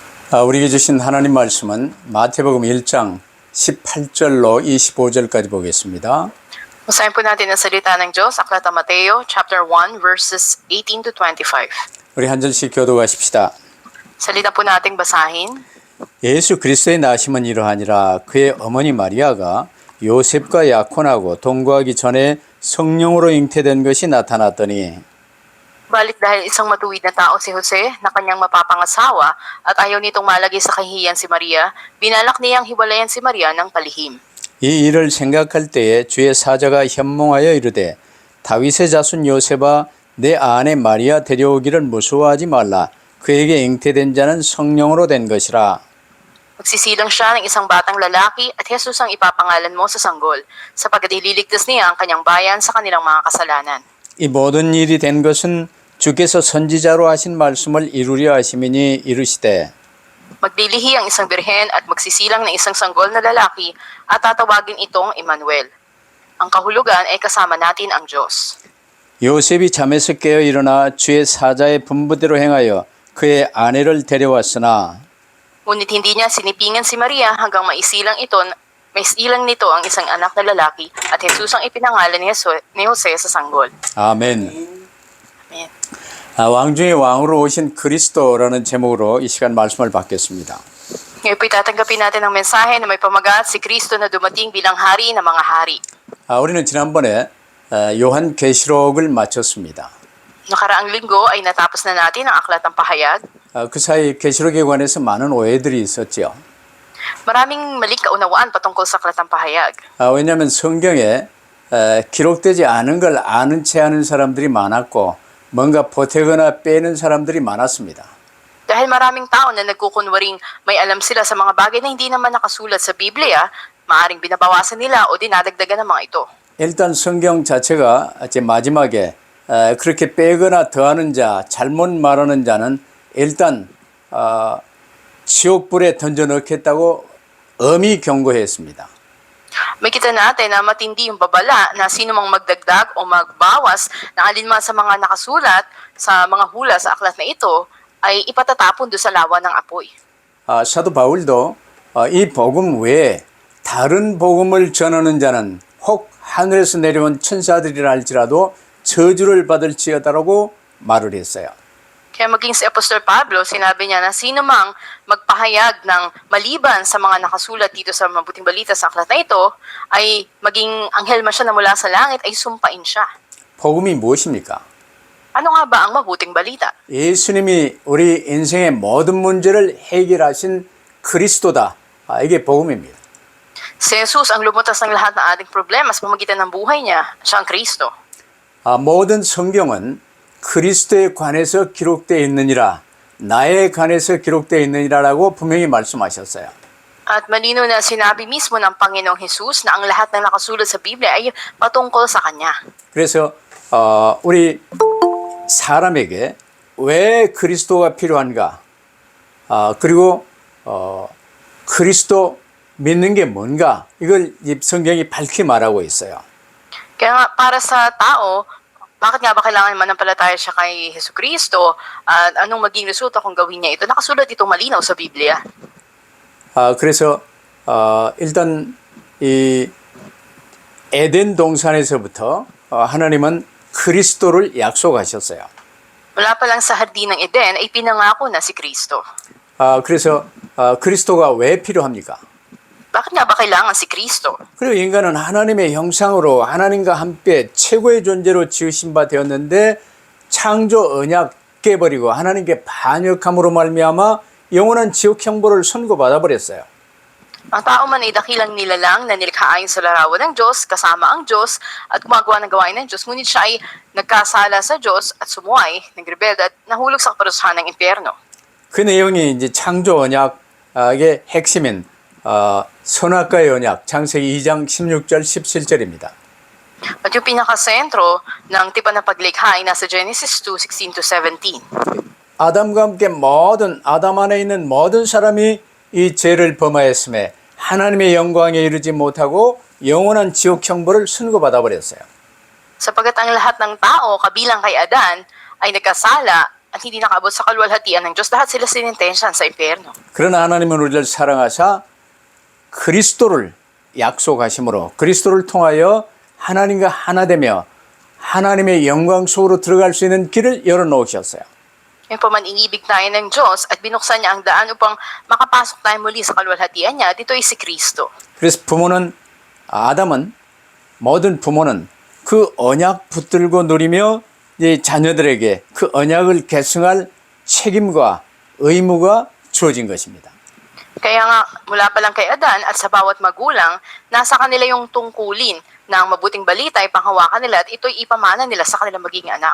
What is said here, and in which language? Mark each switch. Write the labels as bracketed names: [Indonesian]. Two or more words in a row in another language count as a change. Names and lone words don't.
[Korean] 우리에게 주신 하나님 말씀은 마태복음 1장 18절로 25절까지 보겠습니다. [Filipino] Basahin po natin ang salita ng Diyos, Aklat ng Mateo, [English] chapter 1, verses 18 to 25. [Korean] 우리 한 절씩 교독하십시다. [Filipino] Salita po nating basahin. [Korean] 예수 그리스도의 나심은 이러하니라. 그의 어머니 마리아가 요셉과 약혼하고 동거하기 전에 성령으로 잉태된 것이 나타났더니 [Filipino] Balit dahil isang matuwid na tao si Jose na kanyang mapapangasawa at ayaw nitong malagay sa kahihiyan si Maria, binalak niyang hiwalayan si Maria ng palihim. [Korean] 이 일을 생각할 때에 주의 사자가 현몽하여 이르되 다윗의 자손 요셉아 내 아내 마리아 데려오기를 무서워하지 말라. 그에게 잉태된 자는 성령으로 된 것이라. [Filipino] Magsisilang siya ng isang batang lalaki at Jesus ang ipapangalan mo sa sanggol, sapagkat ililigtas niya ang kanyang bayan sa kanilang mga kasalanan. [Korean] 이 모든 일이 된 것은 주께서 선지자로 하신 말씀을 이루려 하심이니 이르시되 [Filipino] Maglilihi ang isang birhen at magsisilang ng isang sanggol na lalaki at tatawagin itong Emmanuel. Ang kahulugan ay kasama natin ang Diyos. [Korean] 요셉이 잠에서 깨어 일어나 주의 사자의 분부대로 행하여 그의 아내를 데려왔으나 [Filipino] Ngunit hindi niya sinipingan si Maria hanggang maisilang nito ang isang anak na lalaki at Jesus ang ipinangalan ni Jose sa sanggol. [Korean] 아멘. [Filipino] Amen. [Korean] 왕 중의 왕으로 오신 그리스도라는 제목으로 이 시간 말씀을 받겠습니다. [Filipino] Ngayon po itatanggapin natin ang mensahe na may pamagat si Kristo na dumating bilang hari ng mga hari. [Korean] 우리는 지난번에 요한계시록을 마쳤습니다. [Filipino] Nakaraang linggo ay natapos na natin ang aklat ng pahayag. [Korean] 그 사이 계시록에 관해서 많은 오해들이 있었죠. [Filipino] Maraming maling kaunawaan patungkol sa aklat ng pahayag. [Korean] 왜냐하면 성경에 기록되지 않은 걸 아는 채 하는 사람들이 많았고 뭔가 보태거나 빼는 사람들이 많았습니다. [Filipino] Dahil maraming tao na nagkukunwaring may alam sila sa mga bagay na hindi naman nakasulat sa Biblia, maaring binabawasan nila o dinadagdagan ng mga ito. [Korean] 일단 성경 자체가 마지막에 그렇게 빼거나 더하는 자, 잘못 말하는 자는 일단 지옥불에 던져 넣겠다고 엄히 경고했습니다. [Filipino] Makita natin na matindi yung babala na sino mang magdagdag o magbawas ng alinman sa mga nakasulat sa mga hula sa aklat na ito ay ipatatapon doon sa lawa ng apoy. [Korean] 사도 바울도 이 복음 외에 다른 복음을 전하는 자는 혹 하늘에서 내려온 천사들이라 할지라도 저주를 받을지어다라고 말을 했어요. [Filipino] Kaya maging si Apostol Pablo, sinabi niya na sino mang magpahayag ng maliban sa mga nakasulat dito sa mabuting balita sa aklat na ito, ay maging anghel man siya na mula sa langit, ay sumpain siya. [Korean] 복음이 무엇입니까? [Filipino] Ano nga ba ang mabuting balita? [Korean] 예수님이 우리 인생의 모든 문제를 해결하신 그리스도다. 이게 복음입니다. [Filipino] Si Jesus ang lumutas ng lahat ng ating problema sa pamamagitan ng buhay niya, siya ang Kristo. [Korean] 모든 성경은 그리스도에 관해서 기록되어 있느니라, 나에 관해서 기록되어 있느니라라고 분명히 말씀하셨어요. [Filipino] At malino na sinabi mismo ng Panginoong Jesus na ang lahat ng nakasulat sa Biblia ay patungkol sa Kanya. [Korean] 그래서 우리 사람에게 왜 그리스도가 필요한가? 그리고 그리스도 믿는 게 뭔가? 이걸 성경이 밝히 말하고 있어요. [Filipino] Kaya nga para sa tao, bakit nga ba kailangan manampalataya siya kay Jesucristo at anong maging resulta kung gawin niya ito? Nakasulat itong malinaw sa Biblia. [Korean] 그래서 일단 이 에덴 동산에서부터 하나님은 그리스도를 약속하셨어요. [Filipino] Mula pa lang sa hardin ng Eden ay pinangako na si Kristo. [Korean] 그래서 그리스도가 왜 필요합니까? [Filipino] Bakit nga ba kailangan si Kristo? [Korean] 그리고 인간은 하나님의 형상으로 하나님과 함께 최고의 존재로 지으신 바 되었는데 창조 언약 깨버리고 하나님께 반역함으로 말미암아 영원한 지옥 형벌을 선고받아 버렸어요. [Filipino] Ang tao man ay dakilang nilalang na nilikha ayon sa larawan ng Diyos, kasama ang Diyos, at gumagawa ng gawain ng Diyos. Ngunit siya ay nagkasala sa Diyos at sumuway, nagrebelde at nahulog sa kaparusahan ng impyerno. [Korean] 그 내용이 이제 창조 언약의 핵심인 선악과의 언약, 창세기 2장 16절 17절입니다. [Filipino] At yung pinakasentro ng tipan ng paglikha ay nasa Genesis 2:16 to 17. [Korean] 아담과 함께 아담 안에 있는 모든 사람이 이 죄를 범하였음에 하나님의 영광에 이르지 못하고 영원한 지옥 형벌을 선고받아 버렸어요. [Filipino] Sapagat ang lahat ng tao kabilang kay Adan ay nagkasala at hindi nakaabot sa kaluwalhatian ng Diyos, lahat sila sinintensyahan sa impyerno. [Korean] 그러나 하나님은 우리를 사랑하사 그리스도를 약속하심으로 그리스도를 통하여 하나님과 하나 되며 하나님의 영광 속으로 들어갈 수 있는 길을 열어놓으셨어요. [Filipino] Yung po man inibig tayo ng Diyos at binuksan niya ang daan upang makapasok tayo muli sa kaluwalhatian niya, at ito ay si Kristo. [Korean] 그래서 아담은 모든 부모는 그 언약 붙들고 누리며 이 자녀들에게 그 언약을 계승할 책임과 의무가 주어진 것입니다. [Filipino] Kaya nga, mula pa lang kay Adan at sa bawat magulang, nasa kanila yung tungkulin ng mabuting balita ay panghawakan nila at ito'y ipamana nila sa kanilang magiging anak.